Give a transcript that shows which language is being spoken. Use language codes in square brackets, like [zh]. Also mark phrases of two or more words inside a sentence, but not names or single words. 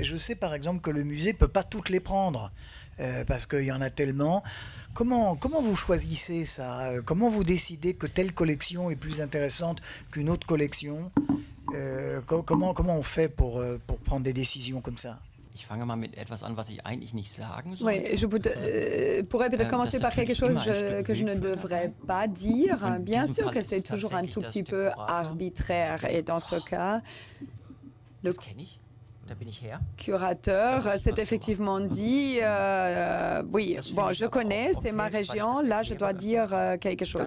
[fr] Je sais par exemple que le musée ne peut pas toutes les prendre, parce qu'il y en a tellement. Comment vous choisissez ça? Comment vous décidez que telle collection est plus intéressante qu'une autre collection? Comment on fait pour prendre des décisions comme ça? [de] Ich fange mal mit etwas an, was ich eigentlich nicht sagen soll. [fr] Oui, je pourrais peut-être commencer par quelque chose que je ne devrais pas dire. Bien sûr que c'est toujours un tout petit peu arbitraire. Et dans ce cas, le curateur s'est effectivement dit oui, bon, je connais, c'est ma région, là je dois dire quelque chose.